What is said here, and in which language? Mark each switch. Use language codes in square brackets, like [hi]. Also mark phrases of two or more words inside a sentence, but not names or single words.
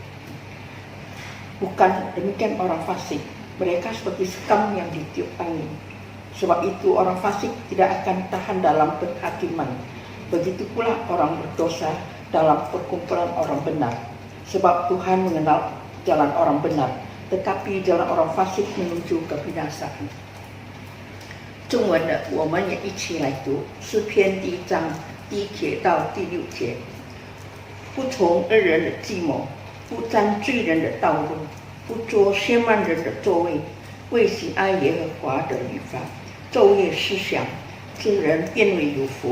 [id] Bukan demikian orang fasik, mereka seperti sekam yang ditiup angin. Sebab itu orang fasik tidak akan tahan dalam penghakiman. Begitu pula orang berdosa dalam perkumpulan orang benar. Sebab Tuhan mengenal jalan orang benar, tetapi jalan orang fasik menuju kebinasaan. [zh] 中文的我们也一起来读诗篇第1章第1节到第6节。不从恶人的计谋，不沾罪人的道路，不坐亵慢人的座位，为喜爱耶和华的律法，昼夜思想，这人变为有福。